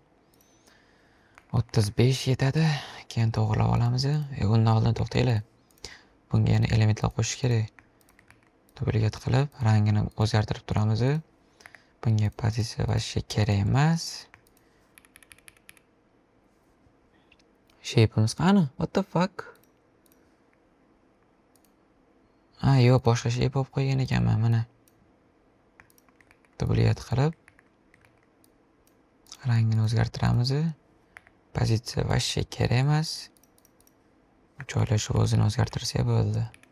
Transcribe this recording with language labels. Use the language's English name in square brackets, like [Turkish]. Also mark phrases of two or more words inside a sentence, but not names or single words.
[Uzbek] 35 yetadi. Keyin to'g'rilab olamiz. Undan oldin to'xtaylik. Bunga yana elementlar qo'shish kerak. Dublyat qilib, rangini o'zgartirib turamiz. Bunga pozitsiya vashcha kerak emas. Shape'imiz qani? [English] What the fuck? [Uzbek] Yo'q, boshqa shape olib qo'ygan ekanman, mana. Dublyat qilib, rangini o'zgartiramiz. Pozitsiya vashcha kerak emas. Joylashuv o'zini o'zgartirsa bo'ldi.